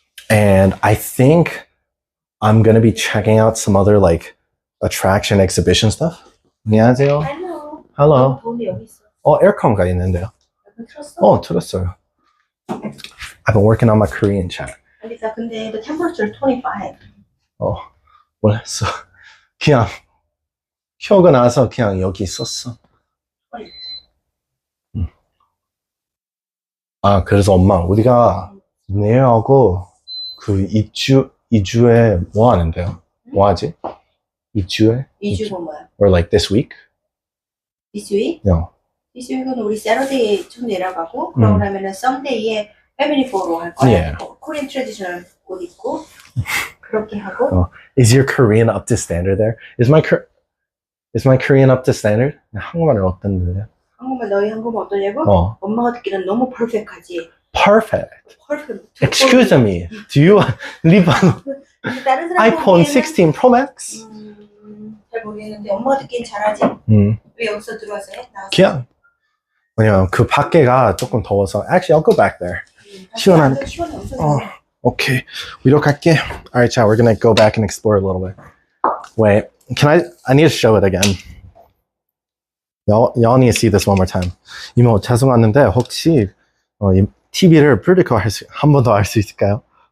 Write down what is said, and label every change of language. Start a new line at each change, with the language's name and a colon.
English: And I think I'm gonna be checking out some other like attraction exhibition stuff.
Korean: 안녕하세요.
English: Hello. Hello.
Korean: 돈이 여기 있어. 에어컨가 있는데요. 틀었어? 틀었어요.
English: I've been working on my Korean chat.
Korean: 알겠어.
English: 근데 the temperature is 25.
Korean: 몰랐어. 그냥 휴가 나서 그냥 여기 있었어. 아, 그래서 엄마, 우리가 내일하고 그 2주에 뭐 하는데요? 뭐 하지? 2주에? 2주가 뭐야?
English: Or like this week? This week? No.
Korean: This week은 우리 Saturday 좀 내려가고 그러고 나면은 Sunday에 Family Four로 할 거야.
English: Yeah. Korean traditional
Korean: 옷 입고 그렇게 하고.
English: Is your Korean up to standard there? Is my Korean up to standard?
Korean: 한국말은 어떤데? 한국말 너희 한국말 어떠냐고? 엄마가 듣기는 너무 perfect하지.
English: Perfect. Perfect. Excuse me. Do you live on
Korean: 다른 사람
English: iPhone 16 Pro Max?
Korean: 잘 모르겠는데 엄마가 듣기는 잘하지. 왜 여기서 들어와서 해? 나와서. 그냥 왜냐면 그 밖에가 조금 더워서.
English: Actually, I'll go back there.
Korean: 시원한. 시원해 엄청.
English: Okay.
Korean: 이렇게 할게.
English: Alright, child. We're gonna go back and explore a little bit. Wait. I need to show it again. Y'all need to see this one more time.
Korean: 이모 죄송한데 혹시 이 TV를 vertical 한 번 더 할 수 있을까요?